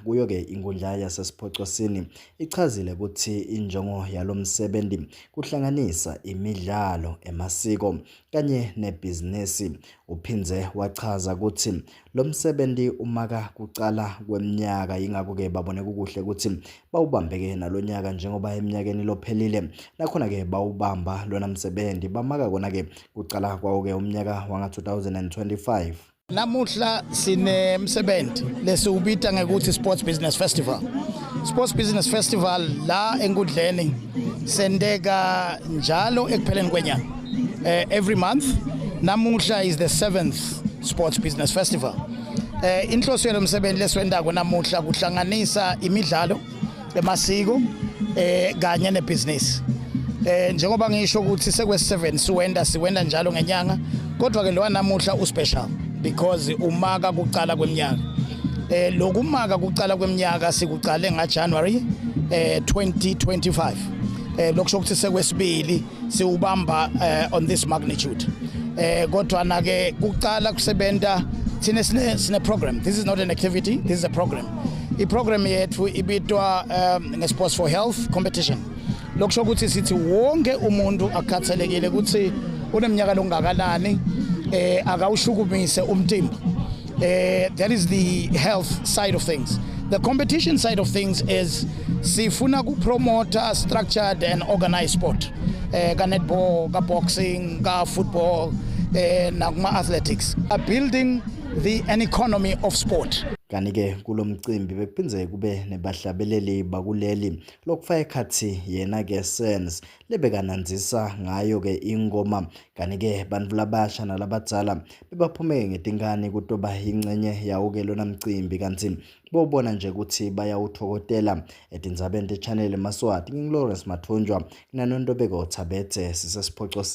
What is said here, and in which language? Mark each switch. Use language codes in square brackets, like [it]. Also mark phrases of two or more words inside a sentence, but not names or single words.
[ss] Kuyo-ke inkundla yasesiphoxisini ichazile ukuthi injongo yalo msebenzi kuhlanganisa imidlalo, emasiko kanye nebhizinisi. Uphinze wachaza ukuthi lo msebenzi umaka kucala kweminyaka yingakho-ke babone kukuhle ukuthi bawubambeke nalonyaka njengoba eminyakeni lophelile nakhona-ke bawubamba lona msebenzi bamaka kona-ke kucala kwawo-ke umnyaka wanga-2025. Namuhla sinemsebenzi lesiwubita ngekuthi Sports Business Festival. Sports Business Festival la enkundleni sendeka njalo ekupheleni kwenyanga. [en] Every month. Namuhla is the 7th Sports Business Festival. [ss] Inhloso yalo msebenzi leswendako namuhla kuhlanganisa imidlalo, emasiko kanye nebusiness. Njengoba ngisho ukuthi sekwe7 siwenda njalo ngenyanga, kodwa ke lo namuhla uspecial because umaka kuqala kweminyaka. Lokumaka kuqala kweminyaka sikuqale ngaJanuary 2025. Lokusho ukuthi sekwesibili siubamba [en] on this magnitude. [ss] Kodwa na ke kuqala kusebenta thina sine program. [en] This is not an activity, this is a program. [ss] I-program yethu ibitwa nge-Sports for Health competition. Lokusho ukuthi sithi wonke umuntu akhathalekile ukuthi uneminyaka longakanani akawushukumise umtimba. [en] That is the health side of things. The competition side of things is [ss] sifuna ku [en] promote a structured and organized sport. [ss] Ka netball, ka boxing, ka football, na kuma athletics. [en] A building an economy of sport. [ss] Kanike kulomcimbi bekuphinze kube nebahlabeleli bakuleli lokufaka ekhathi yena ke sense lebekananzisa ngayo ke ingoma kanike bantu labasha nalabadzala bebaphume ngetinkani kutoba ingcenye yawo ke lona mcimbi kanti bobona nje ukuthi bayawuthokotela etindzabeni te-channel Maswati ngilawrence Mathunjwa kunanontobeko Thabethe sisesiphocosi.